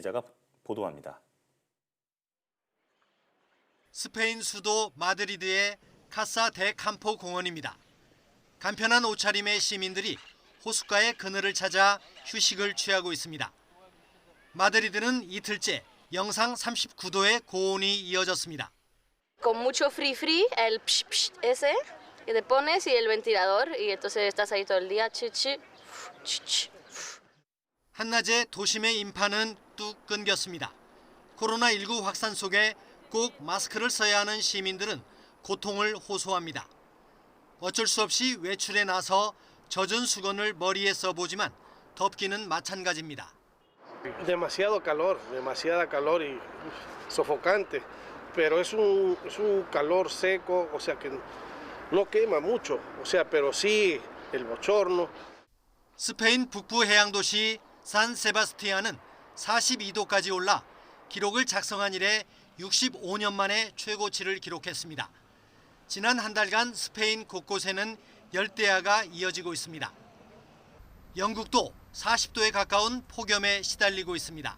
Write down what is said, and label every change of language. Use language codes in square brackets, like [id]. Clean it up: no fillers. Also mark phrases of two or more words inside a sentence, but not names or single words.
[ko] 김태현 기자가 보도합니다. 스페인 수도 마드리드의 카사 데 캠포 공원입니다. 간편한 옷차림의 시민들이 호숫가의 그늘을 찾아 휴식을 취하고 있습니다. 마드리드는 이틀째 영상 39도의 고온이 이어졌습니다. [es] Con mucho free, el psh psh ese que te pones y el ventilador y entonces estás ahí todo el día. [ko] 한낮에 도심의 인파는 뚝 끊겼습니다. 코로나19 확산 속에 꼭 마스크를 써야 하는 시민들은 고통을 호소합니다. 어쩔 수 없이 외출에 나서 젖은 수건을 머리에 써보지만 덥기는 마찬가지입니다. [es] Demasiada calor y sofocante, pero es un calor seco, o sea que no quema mucho, o sea, pero sí el bochorno. [ko] 스페인 북부 해양 도시 산 세바스티안은 42도까지 올라 기록을 작성한 이래 65년 만에 최고치를 기록했습니다. 지난 한 달간 스페인 곳곳에는 열대야가 이어지고 있습니다. 영국도 40도에 가까운 폭염에 시달리고 있습니다.